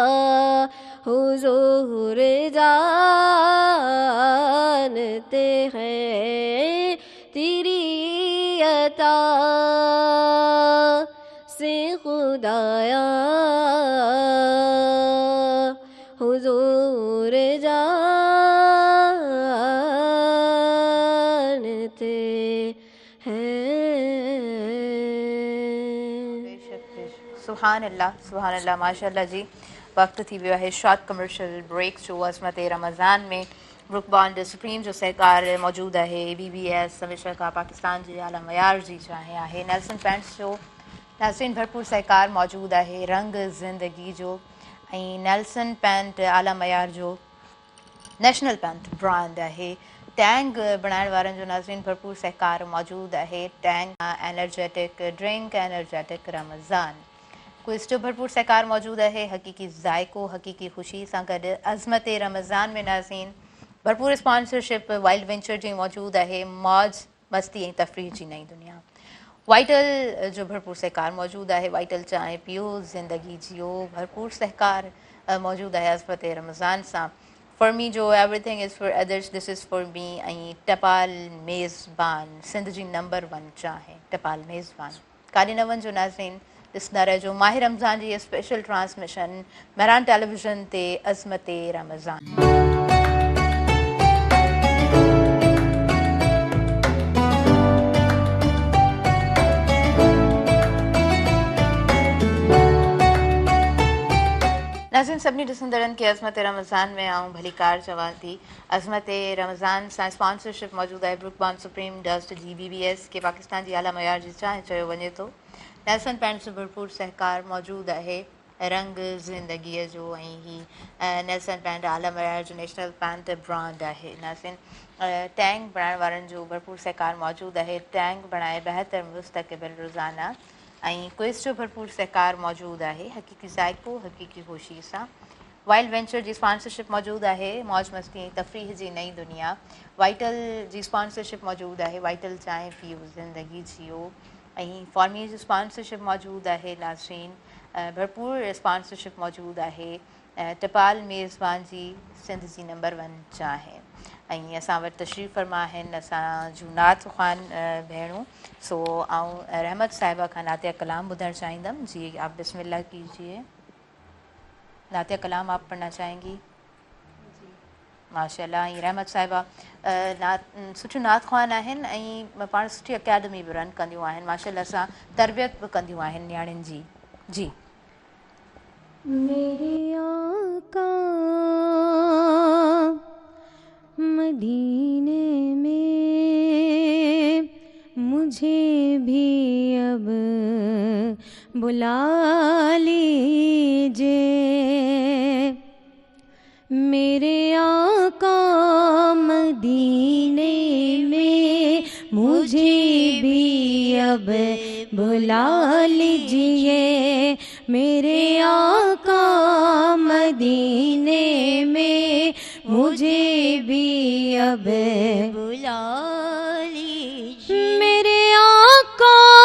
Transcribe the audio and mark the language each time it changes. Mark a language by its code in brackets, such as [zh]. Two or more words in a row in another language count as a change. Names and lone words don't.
[ur] حضور جانتے ہیں تیری عطا سے خدایا حضور جانتے ہیں. سبحان اللہ ماشاءاللہ جی. [sd] वक्त थी वियो आहे [en] short commercial break [sd] जो अज़मत रमज़ान में ब्रुक बॉन्ड सुप्रीम जो सहकार मौजूद है BBS हमेशा का पाकिस्तान जी आला मयार जी चाहे आहे नेल्सन पेंट्स जो नाज़रीन भरपूर सहकार मौजूद है रंग ज़िंदगी जो नेल्सन पेंट आला मयार जो [en] national paint brand [sd] है टैंग बनाने वारनि जो नाज़रीन भरपूर सहकार मौजूद है टैंग [en] energetic drink [sd] एनर्जेटिक रमज़ान क्विज़ जो भरपूर सहकार मौजूद है हकीकी ज़ायको हकीकी ख़ुशी सां गॾु अज़मत रमज़ान में नाज़रीन भरपूर स्पॉन्सरशिप वाइल्ड वेंचर जी मौजूद है मौज मस्ती ऐं तफ़रीह जी नई दुनिया वाइटल जो भरपूर सहकार मौजूद है वाइटल चांहि पियो ज़िंदगी जियो भरपूर सहकार मौजूद है अज़मत रमज़ान सां फॉर मी जो [en] everything is for others this is for me [sd] ऐं टपाल मेज़बान सिंध जी नंबर 1 चांहि टपाल मेज़बान काॾे न वञिजो नाज़रीन ॾिसंदा रहिजो माह रमज़ान जी [en] special transmission [sd] महरान टेलीविज़न ते अज़मत रमज़ान। नाज़रीन सभिनी ॾिसंदड़नि खे अज़मत रमज़ान में आऊं भलीकार चवां थी अज़मत रमज़ान सां स्पॉन्सरशिप मौजूद है ब्रुक बॉन्ड सुप्रीम डस्ट जी BBS के पाकिस्तान जी आला मयार जी चांहि चयो वञे थो नेल्सन पेंट्स जो भरपूर सहकार मौजूद है रंग ज़िंदगीअ जो ऐं ही नेल्सन पेंट आला मयार जो [en] national paint brand [sd] है नाज़रीन टैंक बनाइण वारनि जो भरपूर सहकार मौजूद है टैंक बणाए बेहतर मुस्तक़बिल रोज़ाना ऐं क्विज़ जो भरपूर सहकार मौजूद है हकीकी ज़ायको हकीकी ख़ुशी सां वाइल्ड वेंचर जी स्पॉन्सरशिप मौजूद है मौज मस्ती ऐं तफ़रीह जी नई दुनिया वाइटल जी स्पॉन्सरशिप मौजूद है वाइटल चांहि पियो ज़िंदगी जियो ऐं फॉर्मी जी स्पॉन्सरशिप मौजूद है नाज़रीन भरपूर स्पॉन्सरशिप मौजूद है टपाल मेज़बान जी सिंध जी नंबर 1 चांहि ऐं असां वटि तशरीफ़ फरमा आहिनि असां जूं नात ख़्वान भेणूं सो आऊं रहमत साहिबा खां नातिया कलाम ॿुधणु चाहींदमि जी [ur] آپ بسم اللہ کیجیے نعتیہ کلام آپ پڑھنا چاہیں گی [sd] माशाअल्लाह ऐं रहमत साहिबा सुठियूं नात ख़्वान आहिनि ऐं पाण सुठी अकेडमी बि रन कंदियूं आहिनि माशाअल्लाह सां तरबियत बि कंदियूं आहिनि नियाणियुनि जी जी [ur] میرے آقا مدینے میں مجھے بھی اب بلا لیجیے میرے آقا مدینے میں مجھے بھی اب بلا لیجیے میرے آقا مدینے میں مجھے بھی اب بلا لیجیے میرے آقا